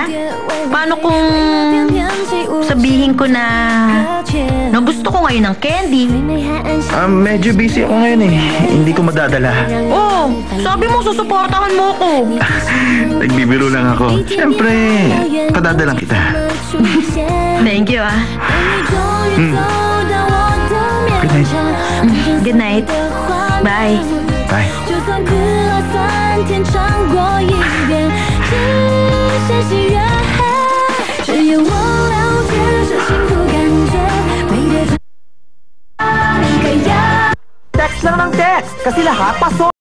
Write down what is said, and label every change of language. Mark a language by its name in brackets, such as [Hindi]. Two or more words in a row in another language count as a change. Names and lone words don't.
[Filipino] Paano kung sabihin ko na gusto ko ngayon ng candy? Medyo busy ako ngayon eh. Hindi ko madadala. Oh, sabi mo susuportahan mo ko. Nagbibiro lang ako. Siyempre, padadalang kita. [English] Thank you, ah. Good night. Good night. Bye. Bye. [Chinese] 只有我了解这幸福感觉，美得 [Filipino] Text lang ng text kasi lahat pasok.